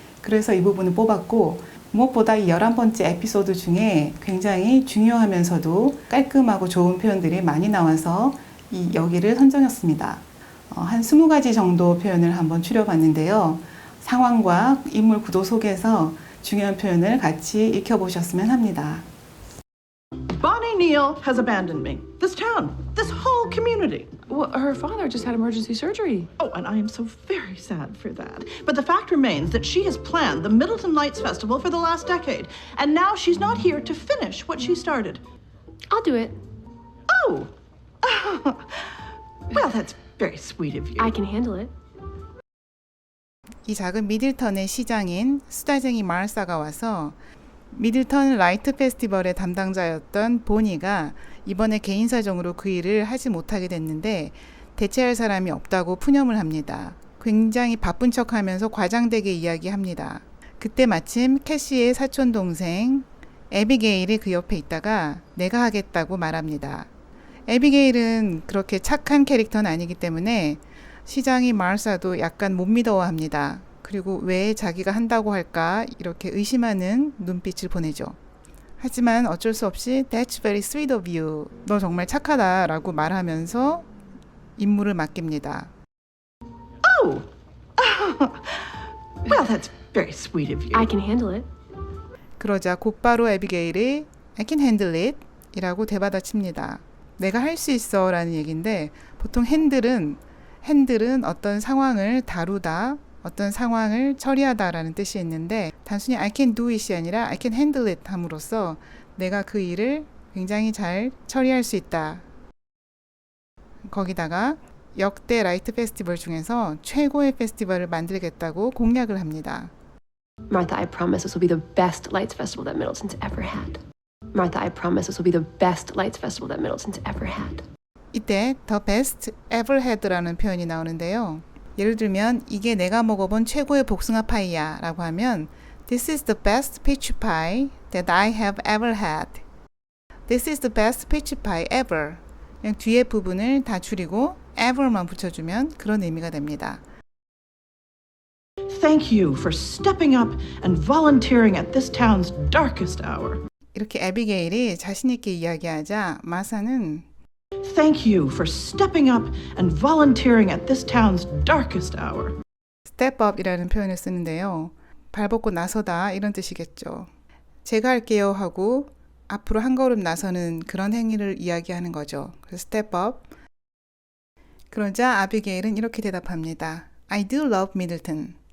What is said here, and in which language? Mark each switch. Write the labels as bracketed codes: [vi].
[ko] 그래서 이 부분을 뽑았고 무엇보다 이 11번째 에피소드 중에 굉장히 중요하면서도 깔끔하고 좋은 표현들이 많이 나와서 여기를 선정했습니다. 한 20가지 정도 표현을 한번 추려봤는데요. 상황과 인물 구도 속에서 중요한 표현을 같이 익혀보셨으면 합니다. [en] Bonnie Neal has abandoned me. This town, this whole community. Well, her father just had emergency surgery. Oh, and I am so very sad for that. But the fact remains that she has planned the Middleton Lights Festival for the last decade, and now she's not here to finish what she started. I'll do it. Oh! Well, that's very sweet of you. I can handle it. [ko] 이 작은 미들턴의 시장인 수다쟁이 마르사가 와서 미들턴 라이트 페스티벌의 담당자였던 보니가 이번에 개인 사정으로 그 일을 하지 못하게 됐는데 대체할 사람이 없다고 푸념을 합니다. 굉장히 바쁜 척하면서 과장되게 이야기합니다. 그때 마침 캐시의 사촌 동생 에비게일이 그 옆에 있다가 내가 하겠다고 말합니다. 에비게일은 그렇게 착한 캐릭터는 아니기 때문에 시장이 마르사도 약간 못 믿어합니다. 그리고 왜 자기가 한다고 할까 이렇게 의심하는 눈빛을 보내죠. 하지만 어쩔 수 없이 [en] That's very sweet of you. [ko] 너 정말 착하다 라고 말하면서 임무를 맡깁니다. [en] Oh! Well, that's very sweet of you. I can handle it. [ko] 그러자 곧바로 에비게일이 [en] I can handle it [ko] 이라고 대받아칩니다. 내가 할 수 있어 라는 얘기인데 보통 핸들은 어떤 상황을 다루다 어떤 상황을 처리하다라는 뜻이 있는데 단순히 [en] I can do it [ko] 이 아니라 [en] I can handle it [ko] 함으로써 내가 그 일을 굉장히 잘 처리할 수 있다. 거기다가 역대 라이트 페스티벌 중에서 최고의 페스티벌을 만들겠다고 공약을 합니다. [en] Martha, I promise this will be the best lights festival that Middleton's ever had. Martha, I promise this will be the best lights festival that Middleton's ever had. [ko] 이때 [en] the best ever had [ko] 라는 표현이 나오는데요. 예를 들면 이게 내가 먹어본 최고의 복숭아 파이야 라고 하면 [en] This is the best peach pie that I have ever had. This is the best peach pie ever. [ko] 그냥 뒤에 부분을 다 줄이고 ever만 붙여주면 그런 의미가 됩니다. [en] Thank you for stepping up and volunteering at this town's darkest hour. [ko] 이렇게 에비게일이 자신 있게 이야기하자 마사는 [en] Thank you for stepping up and volunteering at this town's darkest hour. step up [ko] 이라는 표현을 쓰는데요. 발벗고 나서다 이런 뜻이겠죠. 제가 할게요 하고 앞으로 한 걸음 나서는 그런 행위를 이야기하는 거죠. 그래서 [en] step up. [ko] 그러자 아비게일은 이렇게 대답합니다. [en] I do love Middleton.